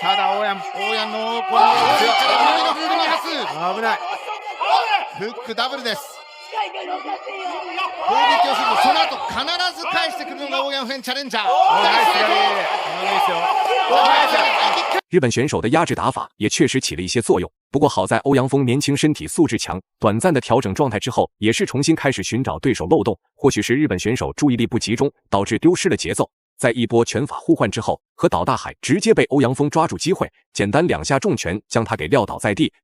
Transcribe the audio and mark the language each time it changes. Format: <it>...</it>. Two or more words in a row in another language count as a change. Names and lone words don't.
<ja>ただオーヤンのこの強いから右のフールに発危ない。フックダブルです。攻撃をするとその後必ず返してくるのがオーヤンフェンチャレンジャー。</ja> <zh>日本选手的压制打法也确实起了一些作用，不过好在欧阳锋年轻身体素质强，短暂的调整状态之后，也是重新开始寻找对手漏洞。或许是日本选手注意力不集中，导致丢失了节奏。在一波拳法互换之后，和岛大海直接被欧阳锋抓住机会，简单2下重拳将他给撂倒在地。</zh>